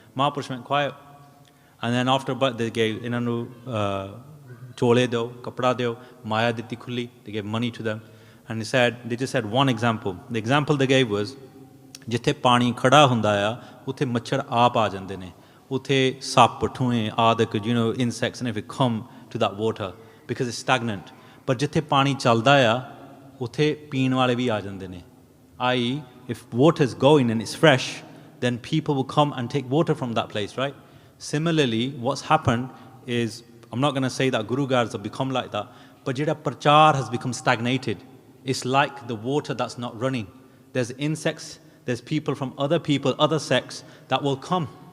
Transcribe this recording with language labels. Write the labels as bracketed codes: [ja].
[en] Mahapurush went quiet, and then after they gave ਇਹਨਾਂ ਨੂੰ ਚੋਲੇ ਦਿਓ, ਕੱਪੜਾ ਦਿਓ, ਮਾਇਆ ਦਿੱਤੀ ਖੁੱਲੀ, they gave money to them, and they just said one example. [pa] The example they gave was, ਜਿੱਥੇ ਪਾਣੀ ਖੜਾ ਹੁੰਦਾ ਆ, ਉੱਥੇ ਮੱਛਰ ਆਪ ਆ ਜਾਂਦੇ ਨੇ, ਉੱਥੇ ਸੱਪ ਠੂਏ ਆਦਿਕ, insects and everything come to that water because it's stagnant. ਪਰ ਜਿੱਥੇ ਪਾਣੀ ਚੱਲਦਾ ਆ, ਉੱਥੇ ਪੀਣ ਵਾਲੇ ਵੀ ਆ ਜਾਂਦੇ ਨੇ. [en] i.e. if water is going and it's fresh, then people will come and take water from that place, right? Similarly, what's happened is, I'm not going to say that Guru Gars have become like that, but jada prachar has become stagnated. It's like the water that's not running. There's insects, there's people from other sects that will come.